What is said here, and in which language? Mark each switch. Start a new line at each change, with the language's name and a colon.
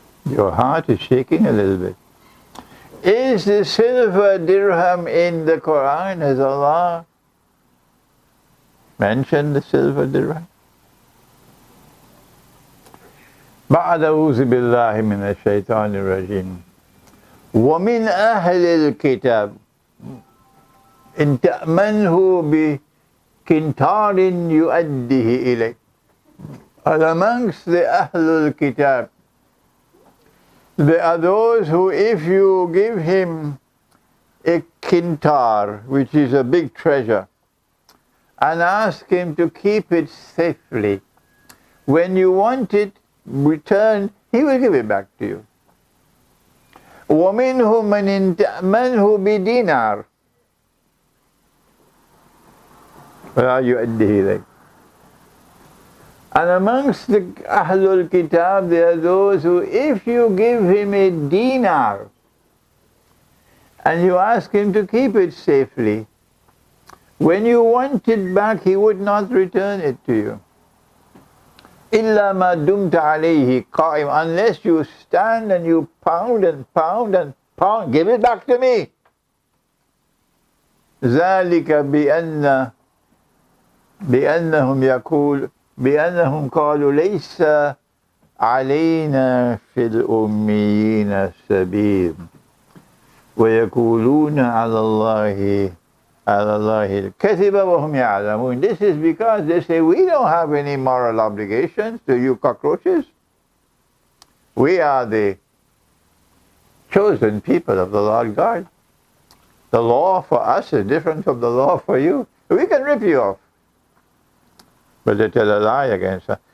English: Your heart is shaking a little bit. Is the silver dirham in the Quran? Has Allah mentioned the silver dirham?
Arabic: بعد أعوذ بالله من الشيطان الرجيم ومن أهل الكتاب إن تأمنه بقنطار يؤديه إليك.
English: And amongst the Ahlul Kitab, there are those who, if you give him a kintar, which is a big treasure, and ask him to keep it safely, when you want it returned, he will give it back to you.
Arabic: وَمِنْهُ مَنْ تَأْمَنْهُ بِدِينَارٍ وَلَا يُؤَدِّهِ إِلَيْكَ.
English: And amongst the Ahlul Kitab, there are those who, if you give him a dinar and you ask him to keep it safely, when you want it back, he would not return it to you.
Arabic: إِلَّا مَا دُمْتَ عَلَيْهِ قَائِمًا.
English: Unless you stand and you pound and pound and pound, give it back to me.
Arabic: ذَلِكَ بأنهم قالوا ليس علينا في الأميين سبيل ويقولون على الله الكذب وهم يعلمون.
English: This is because they say, we don't have any moral obligations to you cockroaches. We are the chosen people of the Lord God. The law for us is different from the law for you. We can rip you off, but they tell a lie against us.